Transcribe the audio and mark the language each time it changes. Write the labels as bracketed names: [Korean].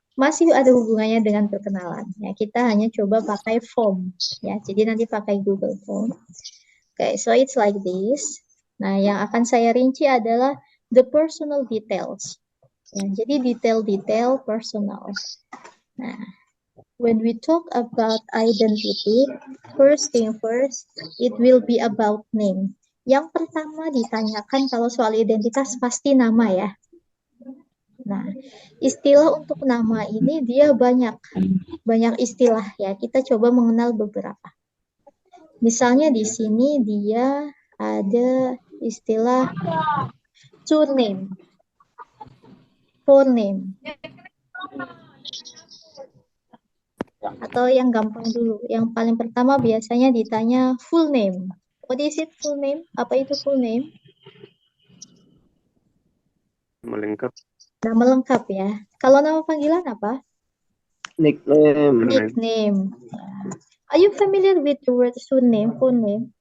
[Indonesian] Masih ada hubungannya dengan perkenalan. Ya, kita hanya coba pakai form. Ya, jadi nanti pakai Google Form. Oke, [English] so it's like this. [Indonesian] Nah, yang akan saya rinci adalah [English] the personal details. [Indonesian] Ya, jadi detail-detail personal. [English] Nah, when we talk about identity, first thing first, it will be about name. [Indonesian] Yang pertama ditanyakan kalau soal identitas pasti nama ya. Nah, istilah untuk nama ini dia banyak istilah ya. Kita coba mengenal beberapa. Misalnya di sini dia ada istilah surname, forename. Atau yang gampang dulu, yang paling pertama biasanya ditanya full name. [English] What is it full name? [Indonesian] Apa itu full name? Melengkap. Nama lengkap ya. Kalau nama panggilan apa? Nickname. Nickname. [English] Are you familiar with the word surname, full name?